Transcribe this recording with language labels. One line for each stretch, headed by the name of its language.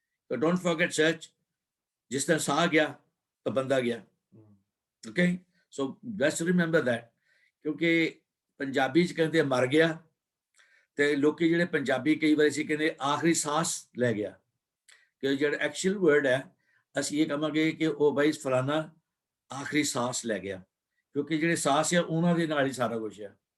English: So don't forget church, ਜਿਸ ਤਰ੍ਹਾਂ ਸਾਹ ਗਿਆ ਤਾਂ ਬੰਦਾ ਗਿਆ. Okay, so let's remember that.
Punjabi: ਕਿਉਂਕਿ ਪੰਜਾਬੀ ਚ ਕਹਿੰਦੇ ਮਰ ਗਿਆ, ਤੇ ਲੋਕੀ ਜਿਹੜੇ ਪੰਜਾਬੀ ਕਈ ਵਾਰ ਅਸੀਂ ਕਹਿੰਦੇ ਆਖਰੀ ਸਾਹ ਲੈ ਗਿਆ, ਕਿ ਜਿਹੜਾ ਐਕਚੁਅਲ ਵਰਡ ਹੈ ਅਸੀਂ ਇਹ ਕਹਾਂਗੇ ਕਿ ਉਹ ਬਾਈ ਫਲਾਣਾ ਆਖਰੀ ਸਾਹ ਲੈ ਗਿਆ, ਕਿਉਂਕਿ ਜਿਹੜੇ ਸਾਹ ਆ ਉਹਨਾਂ ਦੇ ਨਾਲ ਹੀ ਸਾਰਾ ਕੁਝ ਹੈ.